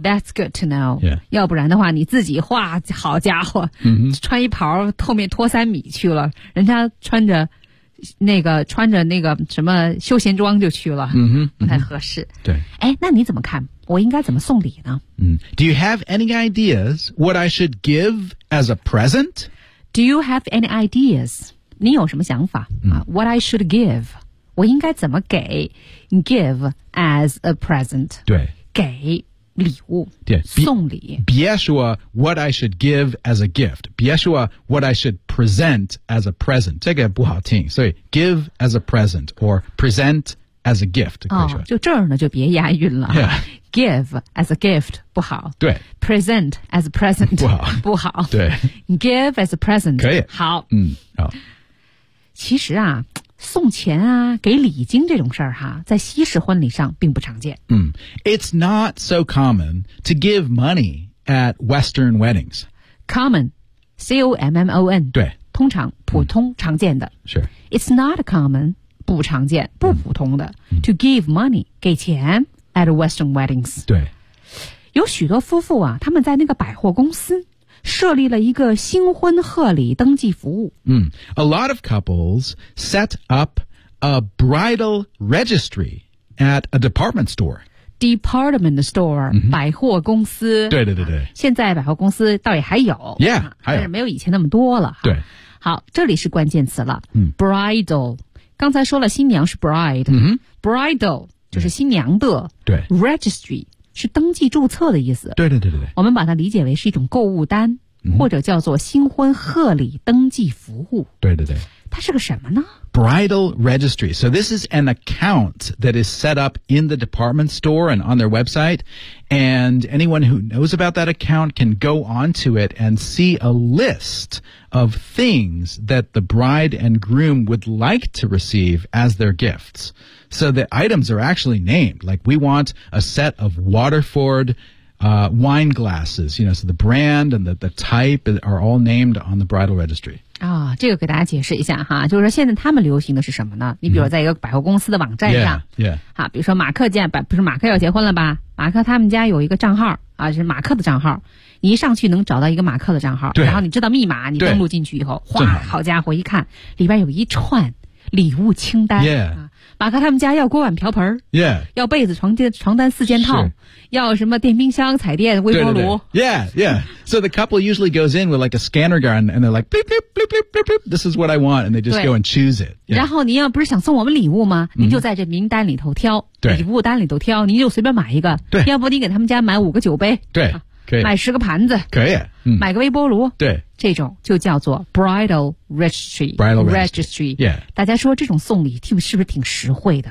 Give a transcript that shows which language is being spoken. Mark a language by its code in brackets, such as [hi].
[en] That's good to know.、 Yeah. [zh] 要不然的话你自己画好家伙、 mm-hmm. 穿一袍后面拖三米去了人家穿着那个什么休闲装就去了、 mm-hmm. 不太合适。对、 mm-hmm.。哎那你怎么看我应该怎么送礼呢、 mm-hmm. [en] Do you have any ideas what I should give as a present? Do you have any ideas? [zh] 你有什么想法、 mm-hmm. [en] What I should give? [zh] 我应该怎么给 [en] give as a present [zh] 对给礼物对送礼 [en] 别说 what I should give as a gift 别说 what I should present as a present [zh] 这个不好听所以 [en] give as a present or present as a gift、 [zh] 哦、就这儿呢就别押韵了、 [en] yeah. give as a gift [zh] 不好对 [en] present as a present [zh] 不好对 [en] give as a present [zh] 可以好、嗯哦、其实啊送钱啊给礼金这种事儿哈在西式婚礼上并不常见。 Mm. [en] It's not so common to give money at Western weddings. Common, C-O-M-M-O-N [zh] 对通常普通常见的是 [en] It's not common [zh] 不常见不普通的、 [en] To give money [zh] 给钱 [en] at Western weddings [zh] 对有许多夫妇啊他们在那个百货公司设立了一个新婚贺礼登记服务、 [en] A lot of couples set up a bridal registry at a department store Department store、 [zh] 百货公司对对对对、现在百货公司倒也还有 yeah, 还有但是没有以前那么多了对好这里是关键词了、 [en] Bridal [zh] 刚才说了新娘是 bride、Bridal 就是新娘的对 Registry 是登记注册的意思对对对对我们把它理解为是一种购物单、或者叫做新婚贺礼登记服务对对对它是个什么呢 [en] Bridal Registry So this is an account that is set up in the department store and on their website and anyone who knows about that account can go onto it and see a listof things that the bride and groom would like to receive as their gifts. So the items are actually named. Like, we want a set of Waterford, wine glasses. You know, so the brand and the type are all named on the bridal registry. [zh] 啊、哦，这个给大家解释一下哈，就是说现在他们流行的是什么呢？你比如在一个百货公司的网站上， [en] yeah. [zh] 好，比如说马克见，不是马克要结婚了吧？马克他们家有一个账号啊，是马克的账号。你一上去能找到一个马克的账号，然后你知道密码，你登录进去以后，哗，好家伙，一看里边有一串礼物清单、马克他们家要锅碗瓢盆、要被子床单四件套要什么电冰箱彩电微波炉 [en] 对对对 yeah yeah so the couple usually goes in with like a scanner gun and they're like bleep, bleep, bleep, bleep, bleep, this is what I want and they just go and choose it、 [zh] 然后你要不是想送我们礼物吗你就在这名单里头挑、礼物单里头挑你就随便买一个对要不你给他们家买五个酒杯对、可以买十个盘子可以、买个微波炉对这种就叫做 [en] bridal registry bridal registry、yeah. [zh] 大家说这种送礼是不是挺实惠的